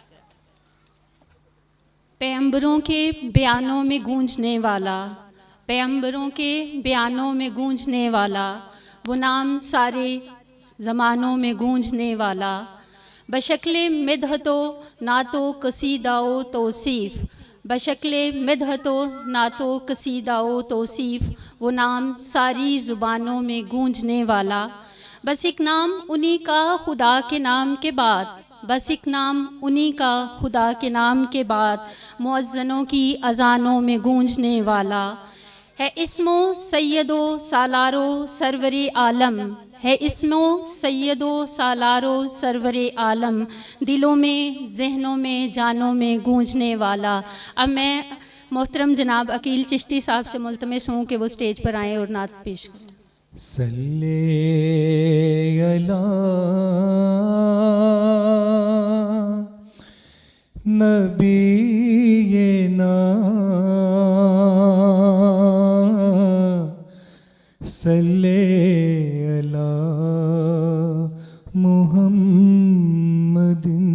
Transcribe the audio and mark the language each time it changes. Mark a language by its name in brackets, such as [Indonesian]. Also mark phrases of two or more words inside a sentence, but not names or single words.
[Urdu] پیغمبروں کے بیانوں میں گونجنے والا، پیغمبروں کے بیانوں میں گونجنے والا، وہ نام سارے زمانوں میں گونجنے والا. بشکل مدحت و نعت و قصیدہ و توصیف، بشکل مدحت و نعت و قصیدہ و توصیف، وہ نام ساری زبانوں میں گونجنے والا. بس ایک نام انہی کا خدا کے نام کے بعد، بس ایک نام انہی کا خدا کے نام کے بعد، مؤذنوں کی اذانوں میں گونجنے والا. ہے اسمو سید و سالارو سرور عالم، ہے اسمو سید و سالارو سرور عالم، دلوں میں ذہنوں میں جانوں میں گونجنے والا. اب میں محترم جناب عقیل چشتی صاحب سے ملتمس ہوں کہ وہ سٹیج پر آئیں اور نعت پیش کریں. [Arabic] صلی علی نبینا صلی علی محمد.